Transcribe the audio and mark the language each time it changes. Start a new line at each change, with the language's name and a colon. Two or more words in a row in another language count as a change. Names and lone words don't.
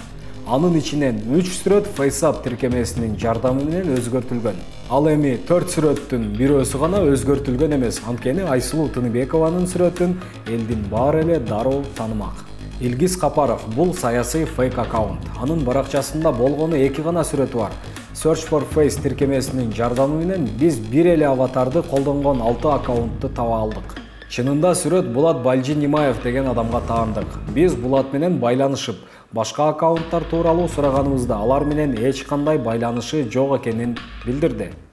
Kyrgyz: Анын ичинен 3 сүрөт FaceApp тиркемесинин жардамы менен өзгөртүлгөн. Ал эми 4 сүрөттүн бирөөсү гана өзгөртүлгөн эмес, анткени Айсулуу Тыныбекованын сүрөтүн элдин баары эле дароо таанымак. Илгиз Капаров бул саясий фейк аккаунт. Анын баракчасында болгону 2 гана сүрөтү бар. Search for Face тиркемесинин жардамы менен биз бир эле аватарды колдонгон 6 аккаунтту таба алдык. Чынында сүрөт Булат Балжи-Нимаев деген адамга таандык. Биз Булат менен байланышып, башка аккаунттар тууралуу сураганыбызда алар менен эч кандай байланышы жок экенин билдирди.